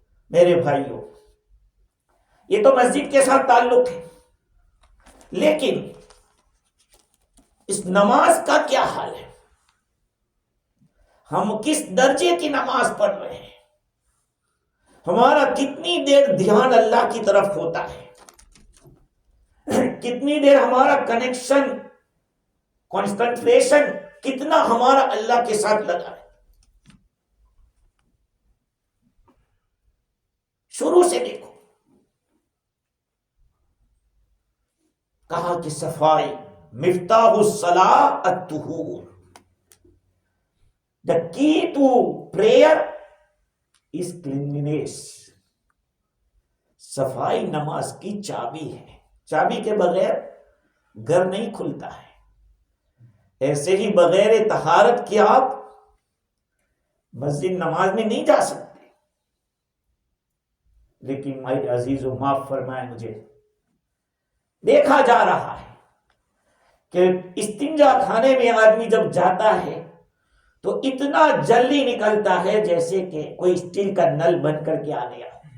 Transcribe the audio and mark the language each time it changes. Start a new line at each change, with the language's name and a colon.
Urdu: میرے بھائیوں، یہ تو مسجد کے ساتھ تعلق ہے، لیکن اس نماز کا کیا حال ہے؟ ہم کس درجے کی نماز پڑھ رہے ہیں؟ ہمارا کتنی دیر دھیان اللہ کی طرف ہوتا ہے؟ کتنی دیر ہمارا کنیکشن، کنسنٹریشن کتنا ہمارا اللہ کے ساتھ لگا ہے؟ شروع سے دیکھو. کہا کہ صفائی
Arabic: مفتاح الصلاۃ الطہور.
English: The key to prayer is cleanliness.
Urdu: صفائی نماز کی چابی ہے. چابی کے بغیر گھر نہیں کھلتا ہے. ایسے ہی بغیر طہارت کے آپ مسجد نماز میں نہیں جا سکتے. لیکن میرے عزیزو معاف فرمائے مجھے، دیکھا جا رہا ہے کہ استنجا خانے میں آدمی جب جاتا ہے تو اتنا جلدی نکلتا ہے جیسے کہ کوئی اسٹیل کا نل بن کر کے آ گیا.